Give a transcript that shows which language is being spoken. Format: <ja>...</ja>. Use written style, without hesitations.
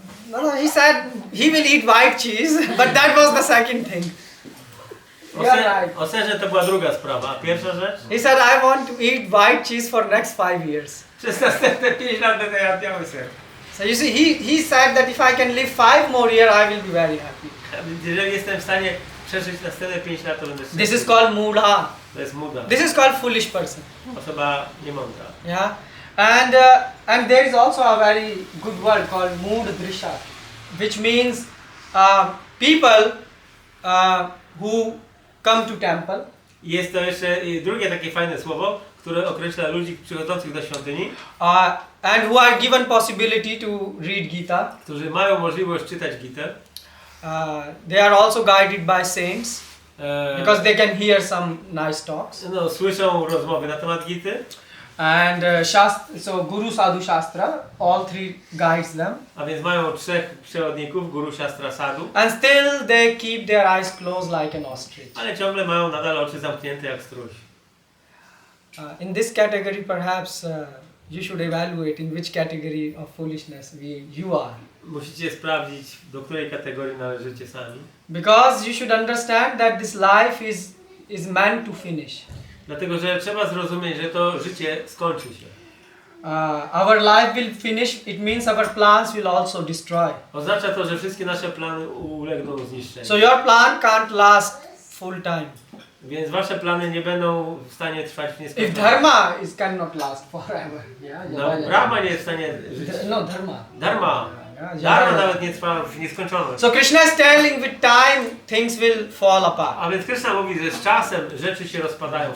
<en>No, he said he will eat white cheese, but that was the second thing. You're right.</en> <pl>O serze to była druga sprawa. A pierwsza rzecz?</pl> <en>He said, I want to eat white cheese for next 5 years.</en> <pl>Przez następne 5 lat będę jadł biały ser.</pl> <en>So you see, he said that if I can live 5 more years, I will be very happy.</en> <pl>Jeżeli jestem w stanie przeżyć następne 5 lat, to będę szczęśliwy.</pl> <en>This is called mudha.</en> <pl>To jest muda.</pl> <en>This is called foolish person.</en> <pl>Osoba niemądra.</pl> <en>Yeah, and there is also a very good word called mood drisha, which means people who come to temple.</en> <pl>Jest to jeszcze drugie takie fajne słowo, które określa ludzi przychodzących do świątyni,</pl> <en>And who are given possibility to read Gita.</en> <pl>którzy mają możliwość czytać Gitę.</pl> <en>They are also guided by saints because they can hear some nice talks.</en> <pl>No, słyszą rozmowy na temat Gity.</pl> <en>And so Guru Sadhu Shastra, all three guides them.</en> <pl>A więc mają 3 przewodników, Guru, Shastra, Sadhu.</pl> <en>And still they keep their eyes closed like an ostrich.</en> <pl>Ale ciągle mają nadal oczy zamknięte jak struś.</pl> <en>In this category, perhaps you should evaluate in which category of foolishness you are.</en> <pl>Musicie sprawdzić, do której kategorii należycie sami.</pl> <en>Because you should understand that this life is meant to finish.</en> <pl>Dlatego, że trzeba zrozumieć, że to życie skończy się.</pl> <en>Our life will finish, it means our plans will also destroy.</en> <pl>Oznacza to, że wszystkie nasze plany ulegną zniszczeniu.</pl> <en>So your plan can't last full time.</en> <pl>Więc wasze plany nie będą w stanie trwać w</pl> <en>If</en> <pl>nieskończoność.</pl> <en>dharma cannot last forever.</en> <pl>No, Brahma nie jest w stanie żyć.</pl> <en>No, dharma. Dharma. Yeah,</en> <pl>Dharma nawet nie trwa w nieskończoność.</pl> <en>So Krishna is telling with time things will fall apart.</en> <pl>A więc Krishna mówi, że z czasem rzeczy się rozpadają.</pl>